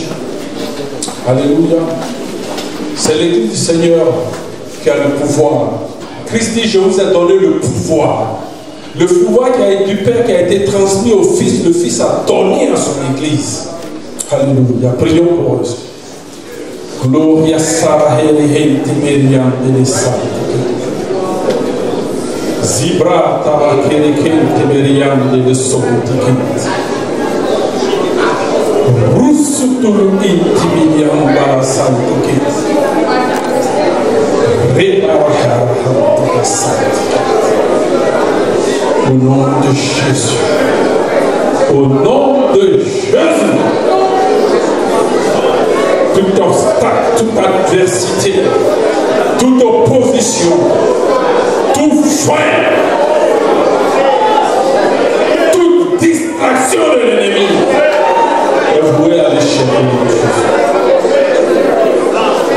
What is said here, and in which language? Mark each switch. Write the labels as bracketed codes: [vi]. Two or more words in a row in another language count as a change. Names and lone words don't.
[fr] Alléluia. C'est l'Église du Seigneur qui a le pouvoir. Christ dit, je vous ai donné le pouvoir. Le pouvoir du Père qui a été transmis au Fils, le Fils a donné à son Église. Alléluia. Prions pour eux. Gloria Saraheli Timerian de Zibra Tabakereken Timerian de Sotikin. Rusutul Intimidian Barasantikin. Au nom de Jésus. Au nom de Jésus. Tout obstacle, toute adversité, toute opposition, tout frein, toute distraction de l'ennemi est vouée à l'échec de Jésus.